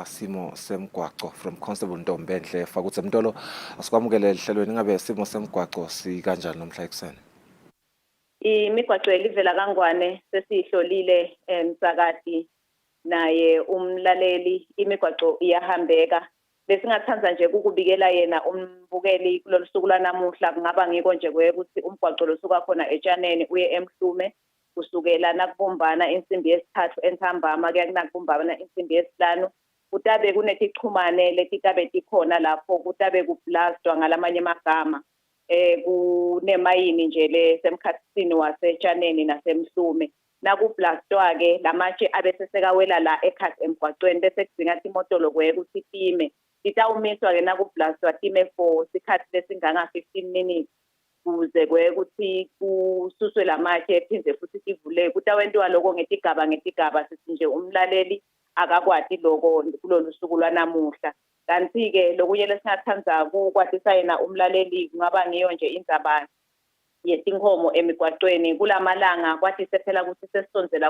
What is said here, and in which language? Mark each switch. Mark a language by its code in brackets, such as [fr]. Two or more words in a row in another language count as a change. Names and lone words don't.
[ss] simo semgwaqo from Constable Ntombenhle Fakutse Mtolo asikwamukele ehlelweni ngabe simo semgwaqo sikanjani nomhla ekuseni. Imigwaqo elivela kangwane sesihlolile emsakadi naye umlaleli imigwaqo iyahambeka besingathanza nje ukubikela yena umbukeli kulolu suku lanamuhla kungaba ngiko nje ukuthi umgwaqo losuka khona etshaneni uye emhlume kusukela nakubumbana insimbi yesithathu enthambama kuya kunakubumbana insimbi yesihlanu kutabe kunetichumane letikabe tikhona lapho kutabe kublastwa ngalamanye amagama kunemayini nje lesemkhathini wasetshaneni nasemhlume nakublastwa ke lamatshe abesesekawela la ekhasi emgwaqweni bese kudinga imotolo ukuthi itime itawumiswa ke nakublastwa [en] time for [ss] isikhathi lesinganga [en] 15 minutes [ss] kuze ukuthi kususwe lamatshe ephinde futhi sivule kutawentiwa lokho ngetigaba sithi nje umlaleli akakwati lokho kulolu suku lwanamuhla. Kanti-ke lokunye lesingathanza kukwatisa yena umlaleli kungaba ngiyo nje indzaba yetinkomo emigwaqweni kulamalanga kwatise phela ukuthi sesisondzela